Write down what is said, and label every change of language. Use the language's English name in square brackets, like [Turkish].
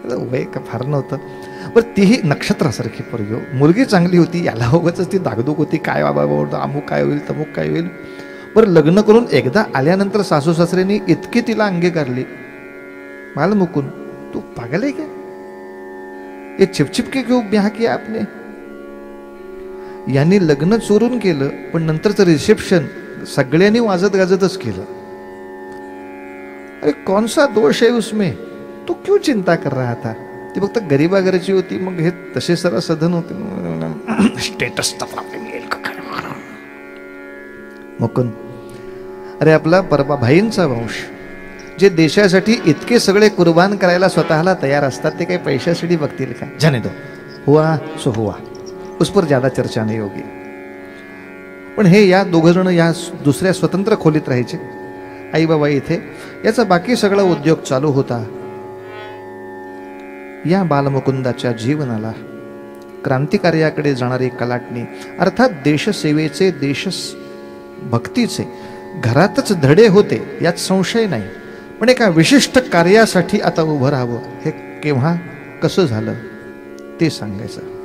[Marathi] वय का फार नव्हतं, बरं तीही नक्षत्रासारखी पोरगी, मुलगी चांगली होती, याला उगाच ती दागदूक होती, काय बाबा अमुक काय होईल तमुक काय होईल. बरं लग्न करून एकदा आल्यानंतर सासू सासऱ्यांनी इतकी तिला अंगीकारली. [Hindi] बालमुकुंद, तू पागल आहे क्या? ये छिपछिप के क्यों ब्याह किया आपने? [Marathi] यांनी लग्न चोरून केलं, पण नंतरचं रिसेप्शन सगळ्यांनी वाजत गाजतच केलं. [Hindi] अरे कौन सा दोष है उसमें, तू क्यों चिंता कर रहा था? [Marathi] ती फक्त गरीबागरची होती, मग हे तसे सरा सधन होते. स्टेटसचा प्रॉब्लेम येईल का काय? मुकुंद, अरे आपला परबा भाईंचा वंश, जे देशासाठी इतके सगळे कुर्बान करायला स्वतःला तयार असतात, ते काही पैशासाठी बघतील का? [Hindi] जाने दो, हुआ सो हुआ, उस पर ज्यादा चर्चा नाही होगी. [Marathi] पण हे या दोघं जण या दुसऱ्या स्वतंत्र खोलीत राहायचे, आई बाबा इथे. याचा बाकी सगळा उद्योग चालू होता. या बालमुकुंदाच्या जीवनाला क्रांतिकार्याकडे जाणारी कलाटणी, अर्थात देशसेवेचे, देशभक्तीचे घरातच धडे होते यात संशय नाही, पण एका विशिष्ट कार्यासाठी आता उभं राहावं, हे केव्हा कसं झालं ते सांगायचं.